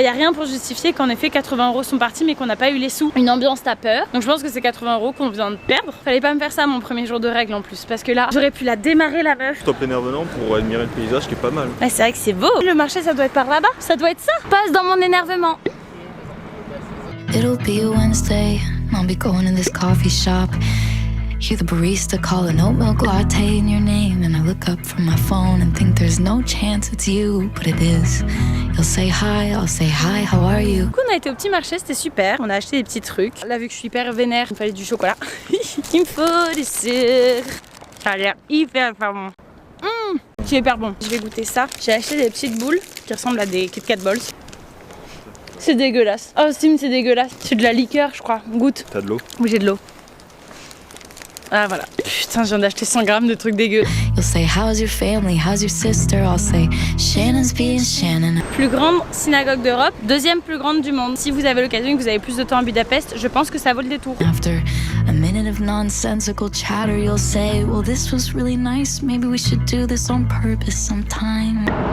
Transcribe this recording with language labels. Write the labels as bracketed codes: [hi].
[fr] Y a rien pour justifier qu'en effet 80 euros sont partis mais qu'on n'a pas eu les sous. Une ambiance t'as peur. Donc je pense que c'est 80 euros qu'on vient de perdre. Fallait pas me faire ça mon premier jour de règle en plus parce que là j'aurais pu la démarrer la meuf. Top énervant pour admirer le paysage qui est pas mal. Ouais, c'est vrai que c'est beau. Le marché ça doit être par là-bas. Ça doit être ça. Passe dans mon énervement. [en] It'll be a Wednesday, I'll be going to this coffee shop. Hear the barista call an oat milk latte in your name, and I look up from my phone and think there's no chance it's you, but it is. You'll say hi, I'll say hi, how are you? [fr] Du coup, on a été au petit marché, c'était super. On a acheté des petits trucs. Là, vu que je suis hyper vénère, il me fallait du chocolat. Il me faut du sucre. Ça a l'air hyper bon. C'est hyper bon. Je vais goûter ça. J'ai acheté des petites boules qui ressemblent à des Kit Kat Balls. C'est dégueulasse. Oh, Sim, c'est dégueulasse. C'est de la liqueur, je crois. Goûte. T'as de l'eau? Oui, j'ai de l'eau. Ah voilà. Putain, je viens d'acheter 100 grammes de trucs dégueux. [en] You'll say how's your family, how's your sister? I'll say Shannon's being Shannon. [fr] Plus grande synagogue d'Europe, deuxième plus grande du monde. Si vous avez l'occasion et que vous avez plus de temps à Budapest, je pense que ça vaut le détour. [en] After a minute of nonsensical chatter, you'll say, well, this was really nice. Maybe we should do this on purpose sometime.